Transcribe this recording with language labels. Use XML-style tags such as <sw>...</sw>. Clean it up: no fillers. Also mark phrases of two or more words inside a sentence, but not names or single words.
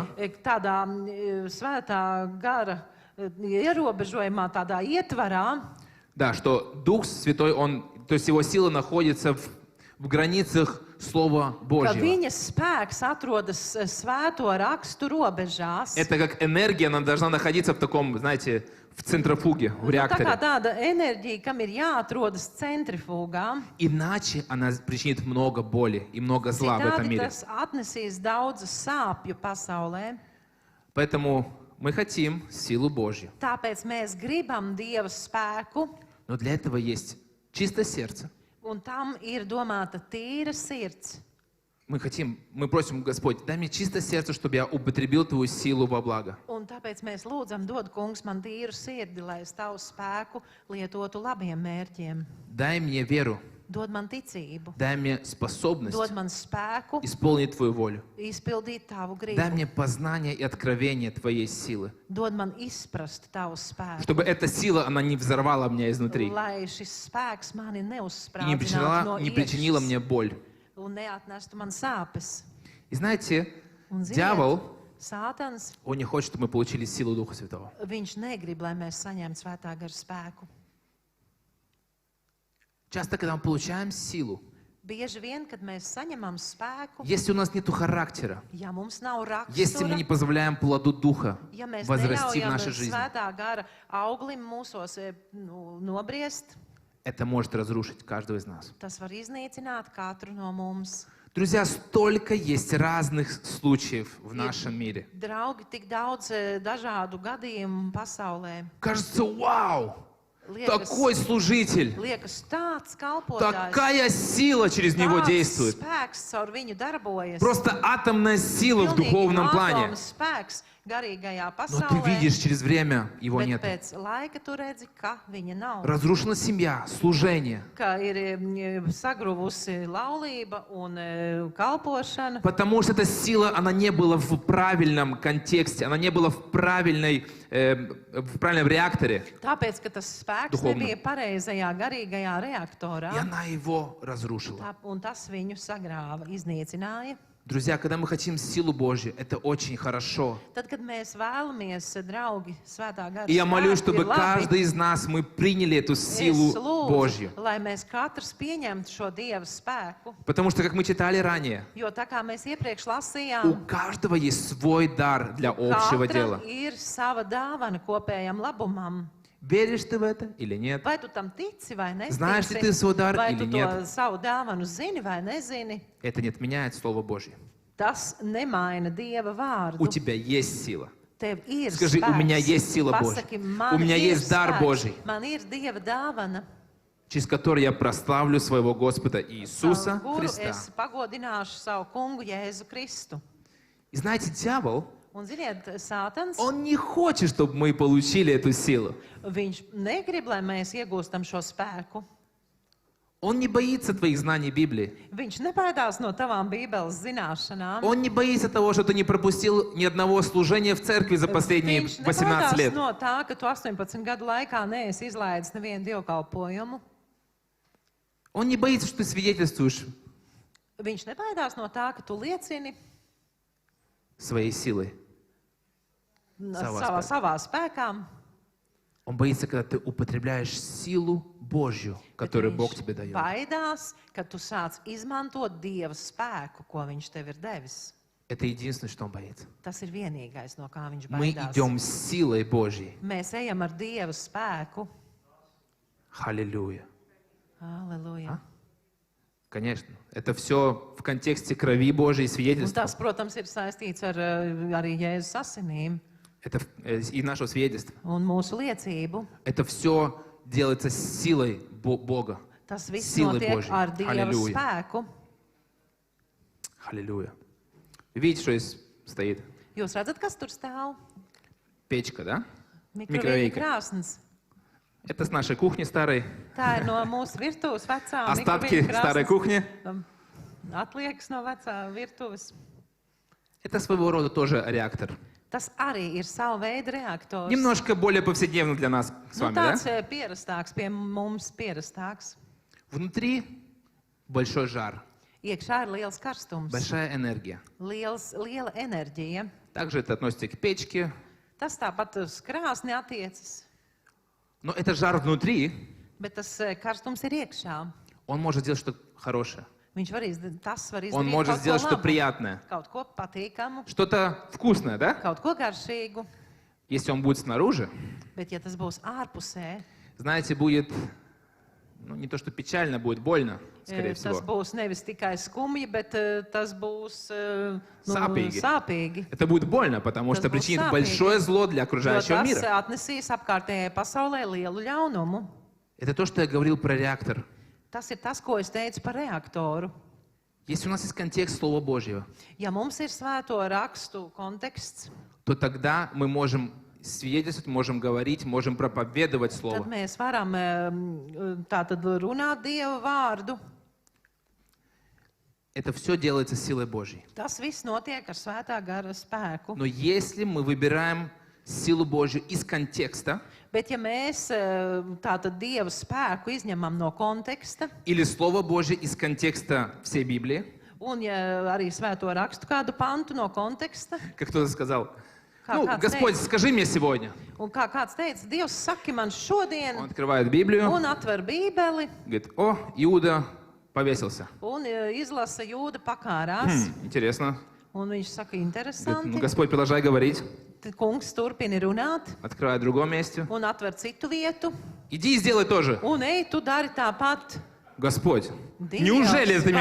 <lv>tādā svētā gara ierobežojumā, tādā ietvarā,</lv> <ru>да, что Дух Святой, то есть Его сила находится в границах Слова</ru> <lv>ka</lv> <ru>Божьего.</ru> <lv>viņa spēks atrodas svēto rakstu robežās.</lv> <ru>Это как энергия, она должна находиться в таком, знаете, в центрофуге, в</ru> <lv>Tā kā</lv> <ru>реакторе.</ru> <lv>tāda enerģija, kam ir jāatrodas centrifūgā,</lv> <ru>Иначе она причинит много боли и много зла в этом</ru> <lv>citādi</lv> <ru>мире.</ru> <lv>tas atnesīs daudz sāpju pasaulē.</lv> <ru>Поэтому мы хотим силу Божью.</ru> <lv>Tāpēc mēs gribam Dieva spēku,</lv> <ru>Но для этого есть чистое сердце.</ru> <lv>un tam ir domāta tīra sirds.</lv> <ru>Мы просим, Господь, дай мне чистое сердце, чтобы я употребил Твою силу во благо.</ru> <lv>Un tāpēc mēs lūdzam, dod kungs man tīru sirdi, lai es tavu spēku lietotu labiem mērķiem.</lv> <ru>Дай мне веру,</ru> <lv>Dod man ticību,</lv> <ru>дай мне способность</ru> <lv>dod man spēku,</lv> <ru>исполнить Твою волю.</ru> <lv>izpildīt tavu</lv> <ru>Дай</ru> <lv>gribu,</lv> <ru>мне познание и откровение Твоей силы,</ru> <lv>dod man izprast tavu spēku,</lv> <ru>чтобы эта сила, она не взорвала меня изнутри</ru> <lv>lai šis spēks mani</lv> <ru>и не</ru> <lv>neuzsprādzinātu no</lv> <ru>причинила мне</ru> <lv>iekšas</lv> <ru>боль.</ru> <lv>un neatnestu man sāpes.</lv> <ru>И знаете,</ru> <lv>Un ziniet,</lv> <ru>Дьявол,</ru> <lv>Sātans,</lv> <ru>он не хочет, чтобы мы получили силу Духа Святого.</ru> <lv>viņš negrib, lai mēs saņemtu svētā gara spēku.</lv> <ru>Часто, когда мы получаем силу,</ru> <lv>Bieži vien, kad mēs saņemam spēku,</lv> <ru>если у нас нет характера,</ru> <lv>ja mums nav</lv> <ru>если мы</ru> <lv>rakstura,</lv> <ru>не позволяем плоду Духа</ru> <lv>ja mēs</lv> <ru>возрасти в</ru> <lv>neļaujam</lv> <ru>нашей жизни,</ru> <lv>svētā gara auglim mūsos nobriest,</lv> <ru>это может разрушить каждого из нас.</ru> <lv>tas var iznīcināt katru no mums.</lv> <ru>Друзья, столько есть разных случаев в нашем мире.</ru> <lv>Draugi, tik daudz dažādu gadījumu pasaulē.</lv> <ru>Кажется, вау,</ru> <lv>Liekas,</lv> <ru>такой служитель,</ru> <lv>liekas tāds kalpotājs,</lv> <ru>такая сила через него</ru> <lv>tāds</lv> <ru>действует.</ru> <lv>spēks caur viņu darbojas.</lv> <ru>Просто атомная сила в</ru> <lv>Pilnīgi</lv> <ru>духовном плане.</ru> <lv>atomu spēks garīgajā</lv> <ru>Но ты</ru> <lv>pasaulē.</lv> <ru>видишь, через время его</ru> <lv>Bet</lv> <ru>нет.</ru> <lv>pēc laika tu redzi, ka viņa nav.</lv> <ru>Разрушена семья, служение.</ru> <lv>Ka ir sagruvusi laulība un kalpošana.</lv> <ru>Потому что эта сила, она не была в правильном контексте, она не была в правильном реакторе.</ru> <lv>Tāpēc, ka tas spēks Duhovno. nebija pareizajā garīgajā reaktorā.</lv> <ru>И она его разрушила.</ru> <lv>Un tas viņu sagrāva, iznīcināja.</lv> <ru>Друзья, когда мы хотим силу Божью, это очень хорошо.</ru> <lv>Tad, kad mēs vēlamies, draugi, svētā gara</lv> <ru>И я молюсь,</ru> <lv>spēku,</lv> <ru>чтобы</ru> <lv>ir labi.</lv> <ru>каждый из нас, мы приняли эту</ru> <lv>Es</lv> <ru>силу</ru> <lv>lūdzu,</lv> <ru>Божью.</ru> <lv>lai mēs katrs pieņemtu šo Dieva spēku,</lv> <ru>Потому что, как мы читали ранее,</ru> <lv>jo tā kā mēs iepriekš</lv> <ru>у</ru> <lv>lasījām,</lv> <ru>каждого есть свой дар для общего</ru> <lv>katram</lv> <ru>дела.</ru> <lv>ir sava dāvana kopējam labumam.</lv> <ru>Веришь ты в это или нет?</ru> <lv>Vai tu tam tici vai</lv> <ru>Знаешь ли ты</ru> <lv>netici?</lv> <ru>свой дар</ru> <lv>Vai</lv> <ru>или</ru> <lv>tu to</lv> <ru>нет?</ru> <lv>savu dāvanu zini vai nezini?</lv> <ru>Это не отменяет Слово Божье.</ru> <lv>Tas nemaina Dieva</lv> <ru>У</ru> <lv>vārdu.</lv> <ru>тебя есть сила.</ru> <lv>Tev ir</lv> <ru>Скажи, у меня</ru> <lv>spēks.</lv> <ru>есть сила Божья.</ru> <lv>Pasaki, man</lv> <ru>У меня</ru> <lv>ir</lv> <ru>есть дар</ru> <lv>spēks.</lv> <ru>Божий.</ru> <lv>Man ir Dieva dāvana,</lv> <ru>Через который я прославлю своего Господа Иисуса</ru> <lv>caur kuru</lv> <ru>Христа.</ru> <lv>es pagodināšu savu kungu Jēzu Kristu.</lv> <ru>И знаете, дьявол,</ru> <lv>Un ziniet, Sātans,</lv> <ru>он не хочет, чтобы мы получили эту силу.</ru> <lv>viņš negrib, lai mēs iegūstam šo spēku.</lv> <ru>Он не боится твоих знаний Библии.</ru> <lv>Viņš nebaidās no tavām Bībeles zināšanām.</lv> <ru>Он не боится того, что ты не пропустил ни одного служения в церкви за последние</ru> <lv>Viņš</lv> <ru>18</ru> <lv>nebaidās</lv> <ru>лет.</ru> <lv>no tā, ka tu 18 gadu laikā neesi izlaidis nevienu dievkalpojumu.</lv> <ru>Он не боится, что ты свидетельствуешь</ru> <lv>Viņš nebaidās no tā, ka tu liecini</lv> <ru>своей силой.</ru> <lv>savā spēkā.</lv> <ru>Он боится, когда ты употребляешь силу Божью, которую Бог тебе дает.</ru> <lv>Baidās, ka tu sāc izmantot Dieva spēku, ko Viņš tev ir devis.</lv> <ru>Это единственное, что он боится.</ru> <lv>Tas ir vienīgais, no kā viņš</lv> <ru>Мы</ru> <lv>baidās.</lv> <ru>идем с силой Божьей.</ru> <lv>Mēs ejam ar Dieva spēku.</lv> <ru>Аллилуйя.</ru> <lv>Halleluja.</lv> <ru>Конечно. Это все в контексте крови Божьей и</ru> <lv>Un</lv> <ru>свидетельства.</ru> <lv>tas, protams, ir saistīts ar arī Jēzus asinīm</lv> <ru>Это и нашего свидетельства.</ru> <lv>un mūsu liecību.</lv> <ru>Это все делается силой Бога.</ru> <lv>Tas viss</lv> <ru>Силой</ru> <lv>notiek</lv> <ru>Божьей.</ru> <lv>ar Dieva</lv> <ru>Аллилуйя.</ru> <lv>spēku.</lv> <ru>Аллилуйя. Видите, что здесь стоит?</ru> <lv>Jūs redzat, kas tur stāv?</lv> <ru>Печка, да?</ru> <lv>Mikrovīna Mikrovīka. krāsns.</lv> <ru>Это с нашей кухни старой.</ru> <lv>Tā ir no mūsu virtuves vecā</lv> <ru>Остатки</ru> <lv>mikrovīna</lv> <ru>старой</ru> <lv>krāsns.</lv> <ru>кухни.</ru> <lv>Atliekas no vecā virtuves.</lv> <ru>Это своего рода тоже реактор.</ru> <lv>Tas arī ir sava veida reaktors.</lv> <ru>Немножко более повседневно для нас с</ru> <lv>Nu,</lv> <ru>вами, да?</ru> <lv>tāds pierastāks, pie mums pierastāks.</lv> <ru>Внутри большой жар,</ru> <lv>Iekšā ir liels karstums,</lv> <ru>большая энергия.</ru> <lv>liela enerģija.</lv> <ru>Также это относится к печке.</ru> <lv>Tas tāpat uz krāsni attiecas,</lv> <ru>Но это жар внутри,</ru> <lv>bet tas karstums ir iekšā.</lv> <ru>он может сделать что-то хорошее.</ru> <lv>Viņš var tas var</lv> <ru>Он</ru> <lv>izdarīt</lv> <ru>может</ru> <lv>kaut</lv> <ru>сделать</ru> <lv>ko</lv> <ru>что-то</ru> <lv>labu,</lv> <ru>приятное.</ru> <lv>kaut ko patīkamu,</lv> <ru>Что-то вкусное, да?</ru> <lv>kaut ko garšīgu.</lv> <ru>Если он будет снаружи,</ru> <lv>Bet, ja tas būs ārpusē,</lv> <ru>знаете, будет, ну, не то что печально, будет больно, скорее</ru> <lv>tas</lv> <ru>всего.</ru> <lv>būs nevis tikai skumji, bet tas būs Sāpīgi. sāpīgi.</lv> <ru>Это будет больно, потому</ru> <lv>Tas</lv> <ru>что</ru> <lv>būs</lv> <ru>причинит</ru> <lv>sāpīgi,</lv> <ru>большое зло для</ru> <lv>Jo</lv> <ru>окружающего</ru> <lv>tas</lv> <ru>мира.</ru> <lv>atnesīs apkārtējai pasaulē lielu ļaunumu.</lv> <ru>Это то, что я говорил про реактор.</ru> <lv>Tas ir tas, ko es teicu par reaktoru.</lv> <ru>Если у нас есть контекст Слова Божьего,</ru> <lv>Ja mums ir svēto rakstu konteksts,</lv> <ru>то тогда мы можем свидетельствовать, можем говорить, можем проповедовать</ru> <lv>tad</lv> <ru>Слово.</ru> <lv>mēs varam tātad runāt Dieva vārdu.</lv> <ru>Это все делается силой Божьей.</ru> <lv>Tas viss notiek ar svētā gara spēku.</lv> <ru>Но если мы выбираем силу Божью из контекста</ru> <lv>Bet ja mēs tātad Dieva spēku izņemam no konteksta</lv> <ru>или Слово Божье из контекста всей Библии,</ru> <lv>Un, ja arī svēto rakstu kādu pantu no konteksta,</lv> <ru>Как кто-то сказал,</ru> <lv>Kā</lv> <ru>ну,</ru> <lv>kāds</lv> <ru>Господь,</ru> <lv>teica.</lv> <ru>скажи мне сегодня.</ru> <lv>un kā kāds teica, Dievs saki man šodien,</lv> <ru>Он открывает Библию,</ru> <lv>un atver bībeli,</lv> <ru>говорит, о, Иуда повесился.</ru> <lv>un izlasa Jūda pakārās.</lv> <ru>Интересно.</ru> <lv>Un viņš saka,</lv> <ru>Говорит, ну,</ru> <lv>interesanti.</lv> <ru>Господь, продолжай говорить.</ru> <lv>Tad kungs turpina runāt</lv> <ru>Открывает в другом месте.</ru> <lv>un atver citu vietu.</lv> <ru>Иди и сделай тоже.</ru> <lv>Un ej, tu dari tāpat.</lv> <ru>Господь,</ru> <lv>Dievs,</lv> <ru>неужели ты мне</ru>